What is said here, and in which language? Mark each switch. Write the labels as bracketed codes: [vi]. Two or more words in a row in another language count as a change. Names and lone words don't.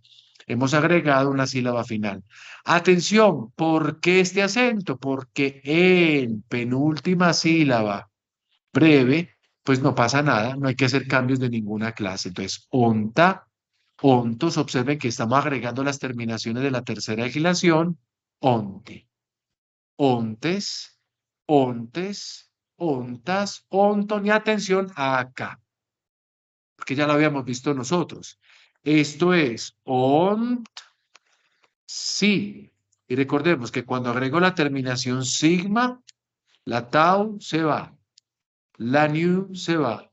[es] Hemos agregado una sílaba final. Atención, ¿por qué este acento? Porque en penúltima sílaba breve, pues no pasa nada, no hay que hacer cambios de ninguna clase. Entonces, onta, ontos, observen que estamos agregando las terminaciones de la tercera legislación, onte. Ontes, ontes, ontas, onton y atención acá, porque ya lo habíamos visto nosotros. Esto es ont, sí. Y recordemos que cuando agrego la terminación sigma, la tau se va, la nu se va.